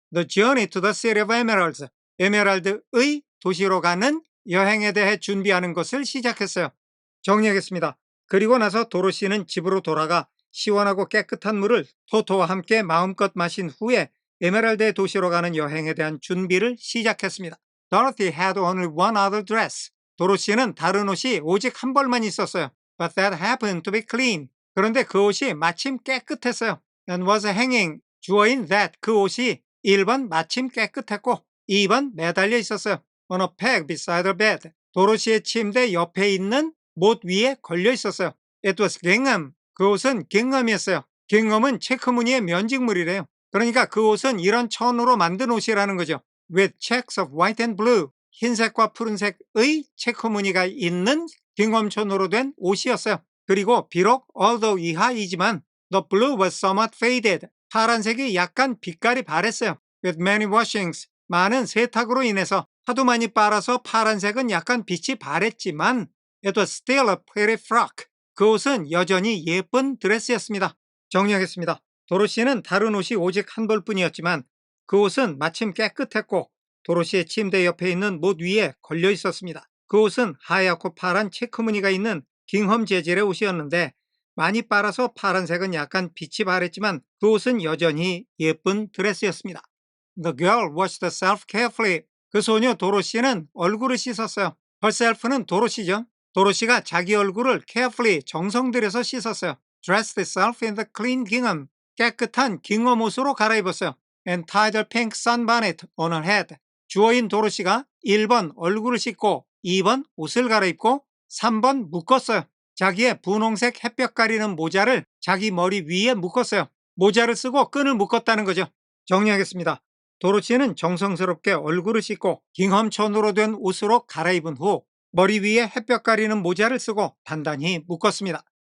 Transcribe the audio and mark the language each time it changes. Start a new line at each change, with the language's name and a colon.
English: The journey to the city of emeralds
Korean: 에메랄드의 도시로 가는 여행에 대해 준비하는 것을 시작했어요. 정리하겠습니다. 그리고 나서 도로시는 집으로 돌아가 시원하고 깨끗한 물을 토토와 함께 마음껏 마신 후에 에메랄드의 도시로 가는 여행에 대한 준비를 시작했습니다.
English: Dorothy had only one other dress.
Korean: 도로시는 다른 옷이 오직 한 벌만 있었어요.
English: But that happened to be clean.
Korean: 그런데 그 옷이 마침 깨끗했어요.
English: And was hanging.
Korean: 주어인 that 그 옷이 1번 마침 깨끗했고 2번 매달려 있었어요.
English: On a peg beside her bed.
Korean: 도로시의 침대 옆에 있는 못 위에 걸려 있었어요.
English: It was gingham.
Korean: 그 옷은 깅엄이었어요. 깅엄은 체크무늬의 면직물이래요. 그러니까 그 옷은 이런 천으로 만든 옷이라는 거죠.
English: With checks of white and blue.
Korean: 흰색과 푸른색의 체크무늬가 있는 깅엄천으로 된 옷이었어요. 그리고 비록
English: although
Korean: 이하이지만
English: the blue was somewhat faded.
Korean: 파란색이 약간 빛깔이 바랬어요.
English: With many washings.
Korean: 많은 세탁으로 인해서 하도 많이 빨아서 파란색은 약간 빛이 바랬지만
English: It was still a pretty frock.
Korean: 그 옷은 여전히 예쁜 드레스였습니다. 정리하겠습니다. 도로시는 다른 옷이 오직 한 벌뿐이었지만 그 옷은 마침 깨끗했고 도로시의 침대 옆에 있는 못 위에 걸려 있었습니다. 그 옷은 하얗고 파란 체크무늬가 있는 깅엄 재질의 옷이었는데 많이 빨아서 파란색은 약간 빛이 바랬지만 그 옷은 여전히 예쁜 드레스였습니다.
English: The girl washed herself carefully.
Korean: 그 소녀 도로시는 얼굴을 씻었어요. herself는 도로시죠. 도로시가 자기 얼굴을 carefully 정성 들여서 씻었어요.
English: Dressed herself in the clean gingham.
Korean: 깨끗한 깅엄 옷으로 갈아입었어요.
English: And tied her pink sunbonnet on her head.
Korean: 주어인 도로시가 1번 얼굴을 씻고 2번 옷을 갈아입고 3번 묶었어요. 자기의 분홍색 햇볕 가리는 모자를 자기 머리 위에 묶었어요. 모자를 쓰고 끈을 묶었다는 거죠. 정리하겠습니다. 도로시는 정성스럽게 얼굴을 씻고 깅엄천으로 된 옷으로 갈아입은 후 머리 위에 햇볕 가리는 모자를 쓰고 단단히 묶었습니다.